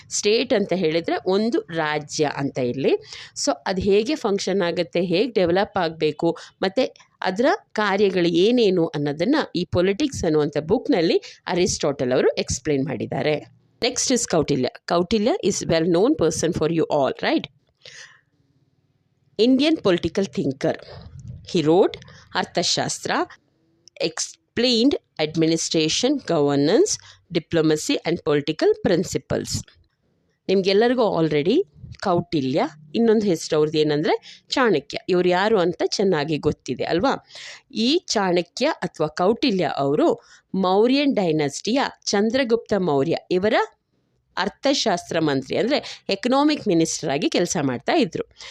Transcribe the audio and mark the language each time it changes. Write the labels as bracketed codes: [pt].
[kn] State ಅಂತ ಹೇಳಿದರೆ ಒಂದು ರಾಜ್ಯ ಅಂತ ಇಲ್ಲಿ. ಸೊ ಅದು ಹೇಗೆ ಫಂಕ್ಷನ್ ಆಗುತ್ತೆ, ಹೇಗೆ ಡೆವಲಪ್ ಆಗಬೇಕು, ಮತ್ತು ಅದರ ಕಾರ್ಯಗಳು ಏನೇನು ಅನ್ನೋದನ್ನು ಈ ಪೊಲಿಟಿಕ್ಸ್ ಅನ್ನುವಂಥ ಬುಕ್ನಲ್ಲಿ ಅರಿಸ್ಟಾಟಲ್ ಅವರು ಎಕ್ಸ್ಪ್ಲೇನ್ ಮಾಡಿದ್ದಾರೆ. [en] Next is Kautilya. Kautilya is well known person for you all, right? Indian political thinker. He wrote Arthashastra, explained administration, governance, diplomacy and political principles. [kn] ನಿಮಗೆಲ್ಲರಿಗೂ ಆಲ್ರೆಡಿ ಕೌಟಿಲ್ಯ, ಇನ್ನೊಂದು ಹೆಸರು ಅವ್ರದ್ದು ಏನಂದರೆ ಚಾಣಕ್ಯ. ಇವರು ಯಾರು ಅಂತ ಚೆನ್ನಾಗಿ ಗೊತ್ತಿದೆ ಅಲ್ವಾ? ಈ ಚಾಣಕ್ಯ ಅಥವಾ ಕೌಟಿಲ್ಯ ಅವರು ಮೌರ್ಯನ್ ಡೈನಸ್ಟಿಯ ಚಂದ್ರಗುಪ್ತ ಮೌರ್ಯ ಇವರ ಅರ್ಥಶಾಸ್ತ್ರ ಮಂತ್ರಿ, ಅಂದರೆ ಎಕನಾಮಿಕ್ ಮಿನಿಸ್ಟರ್ ಆಗಿ ಕೆಲಸ ಮಾಡ್ತಾ ಇದ್ದರು.